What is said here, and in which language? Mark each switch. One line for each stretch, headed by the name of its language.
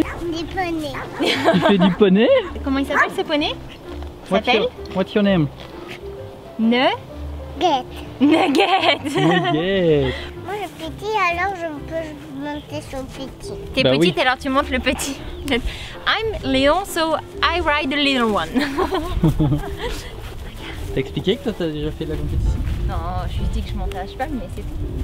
French: Du poney. Tu fais du poney? Comment il s'appelle ce poney?
English: What's your name? Nugget. Nugget. Nugget.
French: Moi le petit, alors je peux monter sur le petit. T'es Bah petite, oui. alors tu montes le petit.
English: I'm Léon, so I ride the little one.
French: T'as expliqué que toi t'as déjà fait de la compétition? Non, je lui dis que je montais à cheval, mais c'est tout.